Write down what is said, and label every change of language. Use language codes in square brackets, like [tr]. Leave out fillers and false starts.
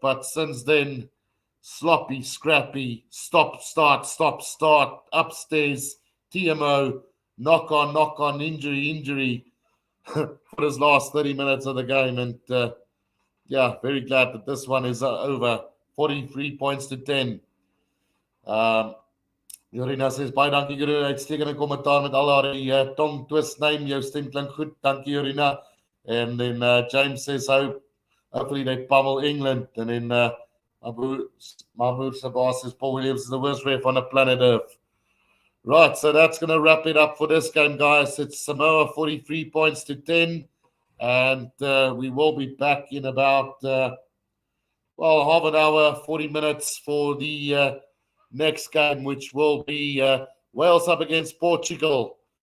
[en] But since then, sloppy, scrappy, stop, start, upstairs, TMO, knock on, injury for this last 30 minutes of the game. And yeah, very glad that this one is over. 43 points to 10. Jorina says, [af] baie dankie Guru, uitstekende kommentaar met al haar tong twist name, jou stem klink goed, dankie Jorina. [en] And then James says, hopefully they pummel England. And then Mahmoud Sabah says, Paul Williams is the worst ref on the planet Earth. Right, so that's going to wrap it up for this game, guys. It's Samoa 43 points to 10. And we will be back in about, half an hour, 40 minutes for the next game, which will be Wales up against Portugal.